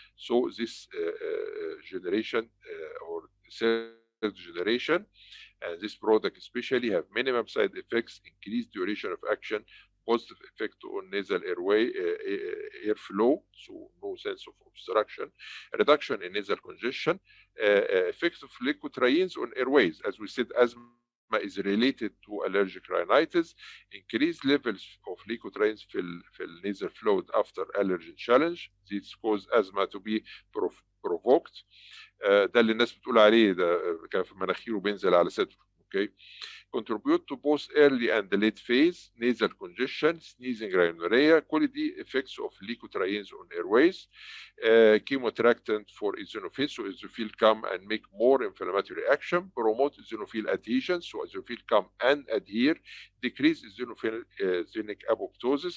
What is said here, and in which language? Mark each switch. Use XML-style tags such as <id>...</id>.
<en>So this generation or 3rd generation, and this product especially have minimum side effects, increased duration of action, positive effect on nasal airway, airflow, so no sense of obstruction, a reduction in nasal congestion, effect of leukotrienes on airways. As we said, asthma is related to allergic rhinitis, increased levels of leukotrienes في nasal fluid after allergen challenge. This cause asthma to be provoked.</en> <ar>ده اللي الناس بتقول عليه ده كان في مناخيره بينزل على صدره.</ar> <en>Okay. contribute to both early and late phase nasal congestion, sneezing, rhinorrhea, quality effects of leukotrienes on airways, chemotractant for eosinophils, so eosinophil come and make more inflammatory action, promote eosinophil adhesion, so eosinophil come and adhere, decrease eosinophilic apoptosis.</en>